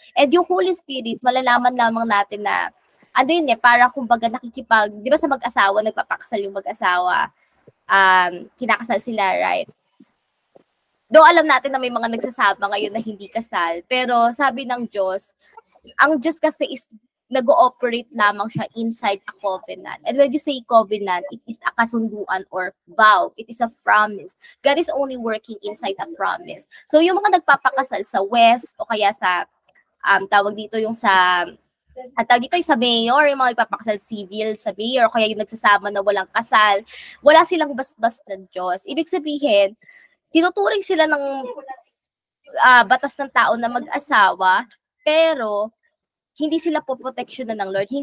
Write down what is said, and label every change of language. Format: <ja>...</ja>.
<tl>And yung Holy Spirit, malalaman lamang natin na para kumbaga di ba sa mag-asawa, nagpapakasal yung mag-asawa, kinakasal sila, right? Though alam natin na may mga nagsasama ngayon na hindi kasal, pero sabi ng Diyos, ang Diyos kasi is nag-ooperate lamang siya</tl> <en>inside a covenant. And when you say covenant, it is a kasunduan or vow. It is a promise. God is only working inside a promise.</en> <tl>So yung mga nagpapakasal sa West o kaya sa tawag dito yung sa mayor, yung mga nagpapakasal civil sa mayor, o kaya yung nagsasama na walang kasal, wala silang basbas ng Diyos. Ibig sabihin, tinuturing sila ng batas ng tao na mag-asawa, pero hindi sila po protection ng Lord.</tl>